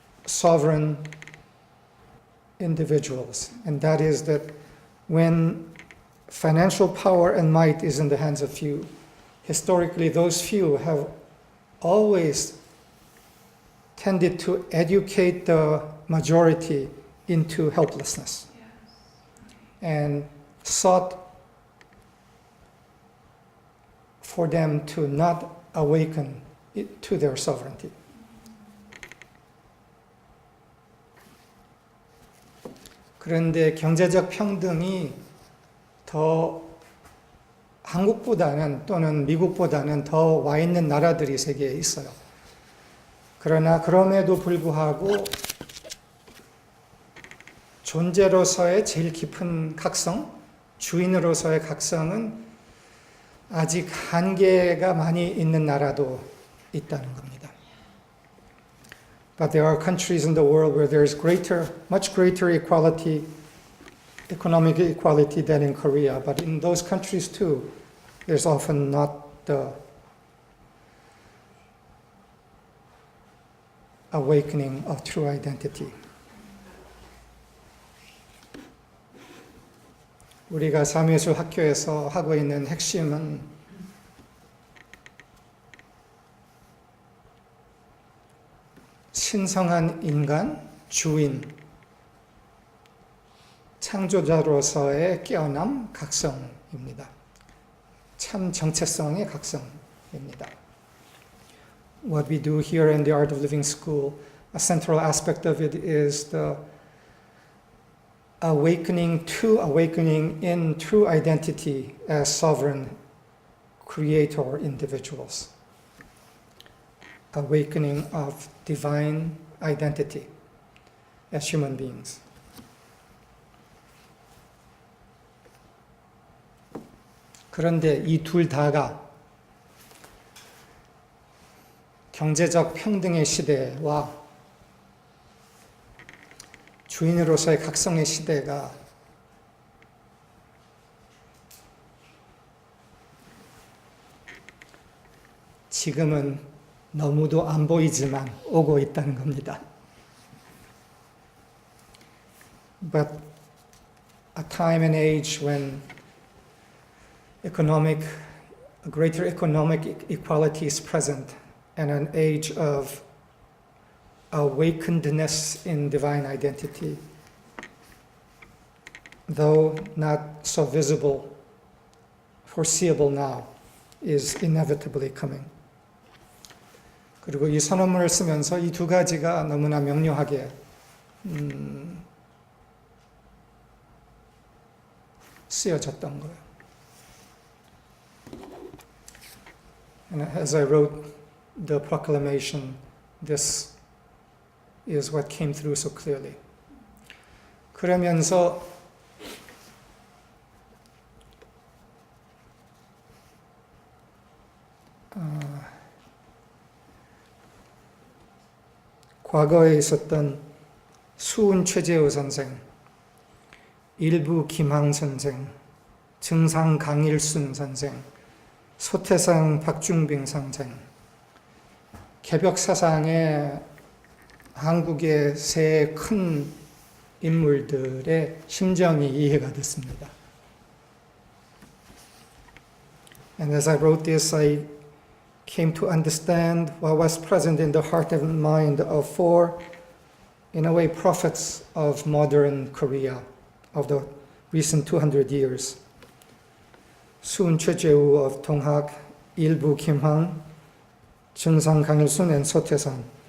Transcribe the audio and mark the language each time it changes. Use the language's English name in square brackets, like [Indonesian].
[English] sovereign individuals, and that is that when financial power and might is in the hands of few, historically those few have always tended to educate the majority into helplessness and sought for them to not awaken to their sovereignty. [Korean] 그런데 경제적 평등이 더 한국보다는 또는 미국보다는 더 와 있는 나라들이 세계에 있어요. 그러나 그럼에도 불구하고 존재로서의 제일 깊은 각성, 주인으로서의 각성은 아직 한계가 많이 있는 나라도 있다는 겁니다. [English] But there are countries in the world where there is much greater equality, economic equality than in Korea. But in those countries too, there's often not the awakening of true identity. [Korean] 우리가 사무예술 학교에서 하고 있는 핵심은 신성한 인간, 주인, 창조자로서의 깨어남, 각성입니다. 참 정체성의 각성입니다. [English] What we do here in the Art of Living School, a central aspect of it is the awakening in true identity as sovereign creator individuals. Awakening of divine identity as human beings. [Korean] 그런데 이 둘 다가 경제적 평등의 시대와 주인으로서의 각성의 시대가 지금은 너무도 안 보이지만 오고 있다는 겁니다. [English] But a time and age when greater economic equality is present and an age of awakenedness in divine identity, though not so visible, foreseeable now, is inevitably coming. [Korean] 그리고 이 선언문을 쓰면서 이 두 가지가 너무나 명료하게 쓰여졌던 거예요. [English] And as I wrote the proclamation, this is what came through so clearly. [Korean] 그러면서 과거에 있었던 수은 최재우 선생, 일부 김항 선생, 증상 강일순 선생, 소태상 박중빙 선생, 개벽 사상의 한국의 세 큰 인물들의 심정이 이해가 됐습니다. [English] And as I wrote this, I came to understand what was present in the heart and mind of four, in a way, prophets of modern Korea, of the recent 200 years. 수은 최재우 of 동학, 일부 김황, 증상 강일순 and 소태상.